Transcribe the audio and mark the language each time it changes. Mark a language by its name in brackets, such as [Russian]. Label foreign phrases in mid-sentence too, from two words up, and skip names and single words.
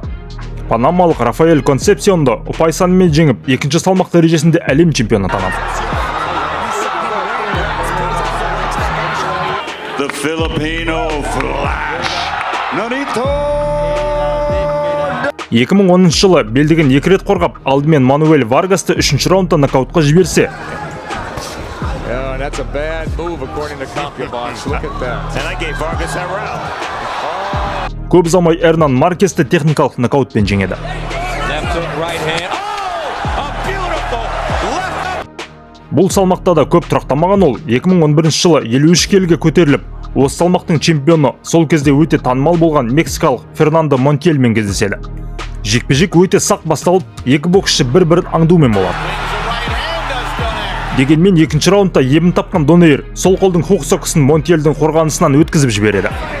[Kazakh] Панамалық Рафаэль Консепсионды ұпай санымен жеңіп, 2-ші салмақ дәрежесінде әлем чемпионы атанады. [English] The Filipino Flash, Nonito. [Kazakh] 2010 жылы белдігін 2 рет қорғап, алдымен Мануэль Варгасты 3-ші раундта нокаутқа жіберсе, [English] That's a bad move according to CompuBox. Look at that. And I gave Vargas that round. [Kazakh] көп ұзамай Эрнан Маркесті техникалық нокаутпен жеңеді. [English] Left hook, right hand. Oh, a beautiful left. [Kazakh] Бұл салмақта да көп тұрақтамаған ол 2011 жылы 53 келіге көтеріліп, осы салмақтың чемпионы сол кезде өте танымал болған мексикалық Фернандо Монтельмен кездеседі. Жекпе-жек өте сақ басталып, екі боксшы бір-бірін аңдумен болады. Дегенмен 2-ші раундта ебін тапқан Донейр сол қолдың хук соққысын Монтельдің қорғанысынан өткізіп жібереді.